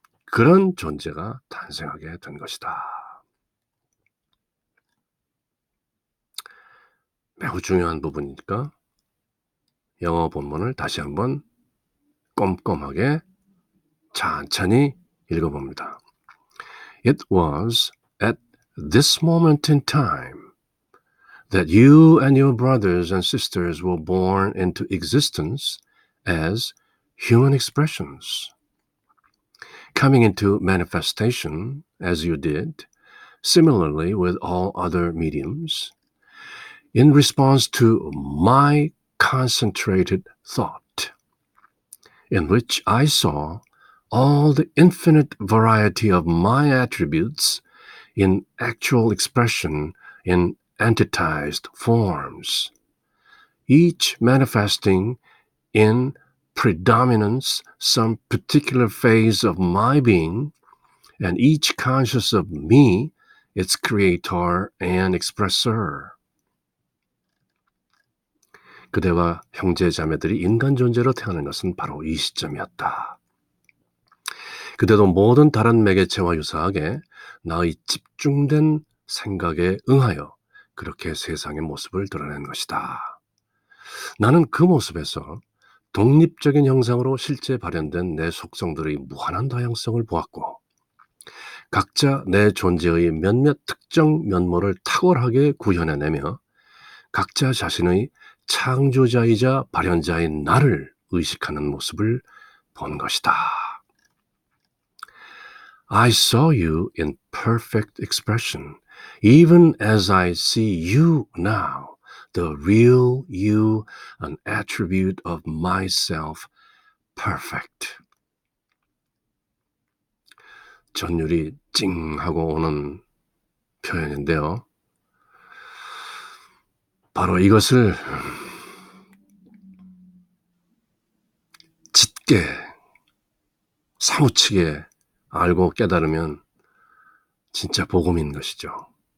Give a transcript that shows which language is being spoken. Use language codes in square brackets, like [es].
[ko] 그런 존재가 탄생하게 된 것이다. 매우 중요한 부분이니까 영어 본문을 다시 한번 꼼꼼하게 천천히 읽어봅니다. [en] It was at this moment in time that you and your brothers and sisters were born into existence as human expressions, coming into manifestation as you did, similarly with all other mediums, in response to my concentrated thought, in which I saw all the infinite variety of my attributes in actual expression in entitized forms, each manifesting in predominance some particular phase of my being, and each conscious of me, its creator and expressor. [ko] 그대와 형제 자매들이 인간 존재로 태어난 것은 바로 이 시점이었다. 그대도 모든 다른 매개체와 유사하게 나의 집중된 생각에 응하여 그렇게 세상의 모습을 드러낸 것이다. 나는 그 모습에서 독립적인 형상으로 실제 발현된 내 속성들의 무한한 다양성을 보았고, 각자 내 존재의 몇몇 특정 면모를 탁월하게 구현해내며 각자 자신의 창조자이자 발현자인 나를 의식하는 모습을 본 것이다. [en] I saw you in perfect expression, even as I see you now, the real you, an attribute of myself, perfect. [ko] 전율이 찡 하고 오는 표현인데요. 바로 이것을 짙게 사무치게 알고 깨달으면 진짜 복음인 것이죠.